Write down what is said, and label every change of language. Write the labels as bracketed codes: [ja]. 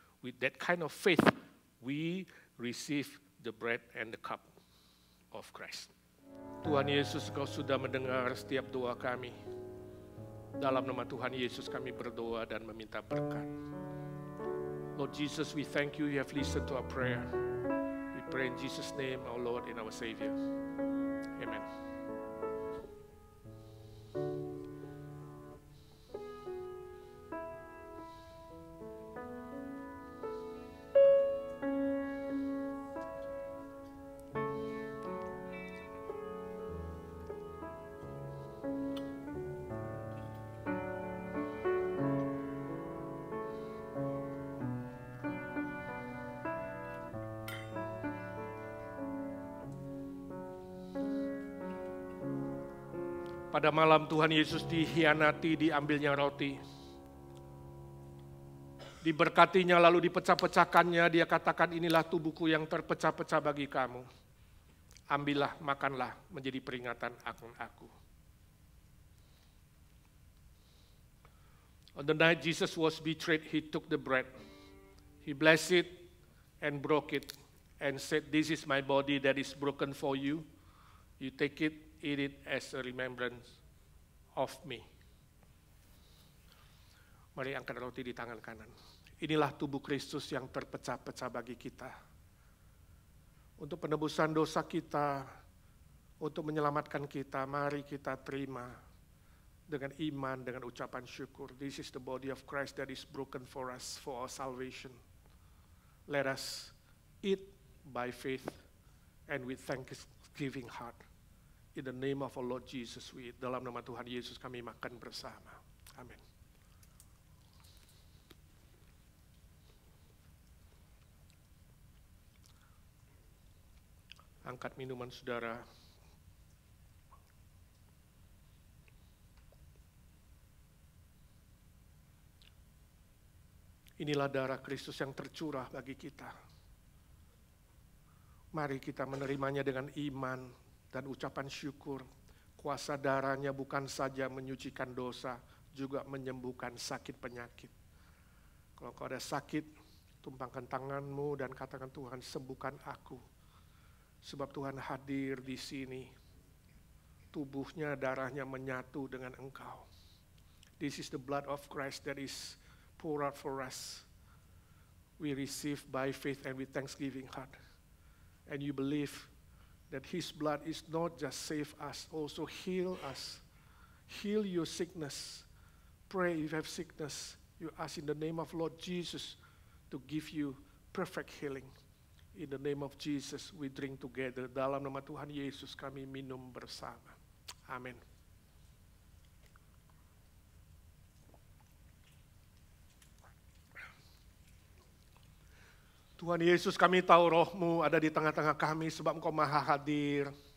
[en] With that kind of faith, we receive the bread and the cup of Christ. [id] Tuhan Yesus, Kau sudah mendengar setiap doa kami. Dalam nama Tuhan Yesus kami berdoa dan meminta berkat. [en] Lord Jesus, we thank you have listened to our prayer. We pray in Jesus' name, our Lord and our Savior. Amen. [id] Pada malam Tuhan Yesus dikhianati, diambilnya roti. Diberkatinya lalu dipecah-pecahkannya, dia katakan inilah tubuhku yang terpecah-pecah bagi kamu. Ambillah, makanlah menjadi peringatan akan aku. [en] On the night Jesus was betrayed, he took the bread. He blessed it and broke it and said, "This is my body that is broken for you. You take it, eat it as a remembrance of me." [id] Mari angkat roti di tangan kanan. Inilah tubuh Kristus yang terpecah-pecah bagi kita. Untuk penebusan dosa kita, untuk menyelamatkan kita, mari kita terima dengan iman, dengan ucapan syukur. [en] This is the body of Christ that is broken for us, for our salvation. Let us eat by faith and with thanksgiving heart. In the name of our Lord Jesus, we eat. [id] Dalam nama Tuhan Yesus kami makan bersama. Amin. Angkat minuman saudara. Inilah darah Kristus yang tercurah bagi kita. Mari kita menerimanya dengan iman dan ucapan syukur. Kuasa darahnya bukan saja menyucikan dosa, juga menyembuhkan sakit penyakit. Kalau kau ada sakit, tumpangkan tanganmu dan katakan, Tuhan sembuhkan aku. Sebab Tuhan hadir di sini. Tubuhnya, darahnya menyatu dengan engkau. [en] This is the blood of Christ that is poured out for us. We receive by faith and with thanksgiving heart. And you believe that His blood is not just save us, also heal us. Heal your sickness. Pray if you have sickness. You ask in the name of Lord Jesus to give you perfect healing. In the name of Jesus we drink together. [id] Dalam nama Tuhan Yesus kami minum bersama. Amin. Tuhan Yesus, kami tahu roh-Mu ada di tengah-tengah kami sebab Engkau maha hadir.